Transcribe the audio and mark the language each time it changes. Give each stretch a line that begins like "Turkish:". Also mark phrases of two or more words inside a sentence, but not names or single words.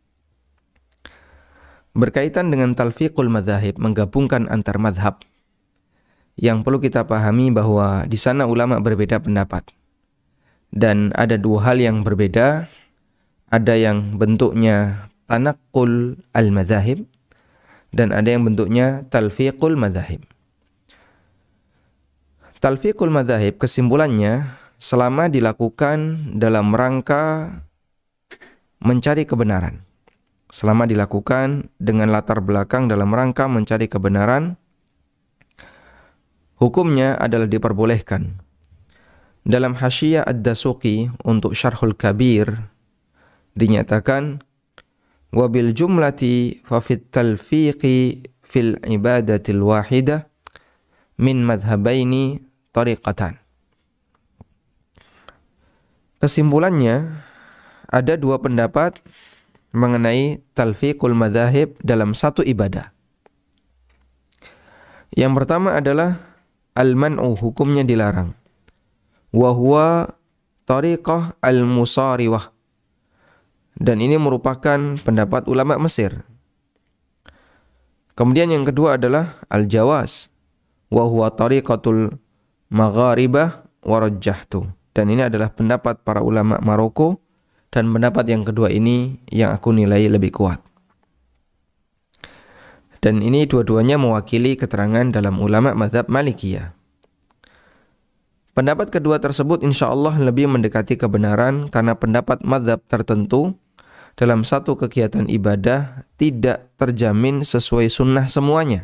Indonesian: Berkaitan dengan
Arabic: تلفيق المذاهب,
Indonesian: menggabungkan antar madhab, yang perlu kita pahami bahwa di sana ulama berbeda pendapat. Dan ada dua hal yang berbeda. Ada yang bentuknya
Arabic: تنقل المذاهب,
Indonesian: dan ada yang bentuknya
Arabic: تلفيق المذاهب. تلفيق المذاهب
Indonesian: kesimpulannya, selama dilakukan dalam rangka mencari kebenaran, selama dilakukan dengan latar belakang dalam rangka mencari kebenaran, hukumnya adalah diperbolehkan. Dalam Hasyiyah Ad-Dasuqi untuk Syarhul Kabir dinyatakan,
Arabic: وبالجملة ففي التلفيق في العبادة الواحدة من مذهبين طريقتان.
Indonesian: Kesimpulannya, ada dua pendapat mengenai
Arabic: تلفيق المذاهب
Indonesian: dalam satu ibadah. Yang pertama adalah al-man'u, hukumnya dilarang.
Arabic: وهو طريقة المصاروة,
Indonesian: dan ini merupakan pendapat ulama Mesir. Kemudian yang kedua adalah
Arabic: الجواز وهو طريقة المغاربة ورجحته,
Indonesian: dan ini adalah pendapat para ulama Maroko, dan pendapat yang kedua ini yang aku nilai lebih kuat. Dan ini dua-duanya mewakili keterangan dalam ulama mazhab Malikiyah. Pendapat kedua tersebut insyaallah lebih mendekati kebenaran karena pendapat mazhab tertentu dalam satu kegiatan ibadah tidak terjamin sesuai sunnah semuanya.